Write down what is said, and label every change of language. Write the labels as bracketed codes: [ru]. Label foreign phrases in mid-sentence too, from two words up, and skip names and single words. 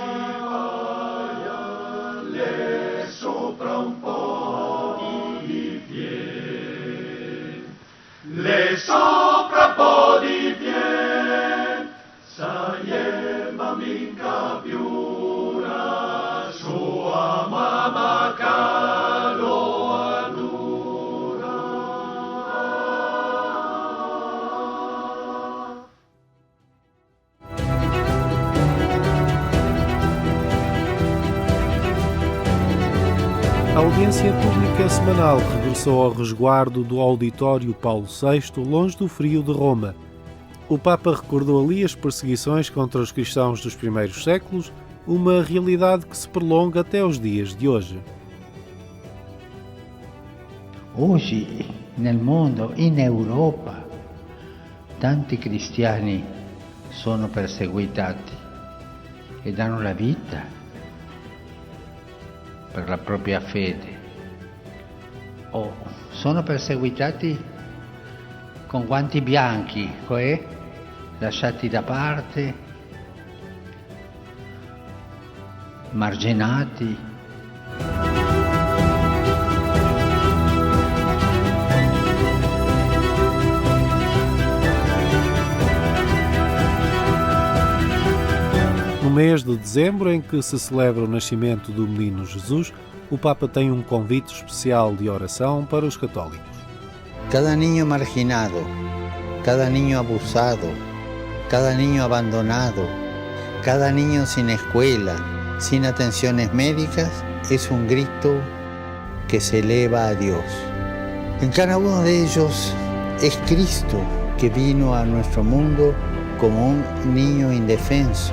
[it] sopra un po' di fiel, sopra un po' di fiel, saiem minca piura, sua mamma calo adura. [pt] A audiência pública semanal regressou ao resguardo do auditório Paulo VI, longe do frio de Roma. O Papa recordou ali as perseguições contra os cristãos dos primeiros séculos, uma realidade que se prolonga até os dias de hoje. [it] Oggi nel mondo, in Europa, tanti cristiani sono perseguitati e danno la vita per la propria fede, o sono perseguitati con guanti bianchi, cioè lasciati da parte, marginati. [pt] No mês de dezembro, em que se celebra o nascimento do menino Jesus, o Papa tem um convite especial de oração para os católicos. [es] Cada niño marginado, cada niño abusado, cada niño abandonado, cada niño sin escuela, sin atenciones médicas, es un grito que se eleva a Dios. En cada uno de ellos es Cristo que vino a nuestro mundo como un niño indefenso.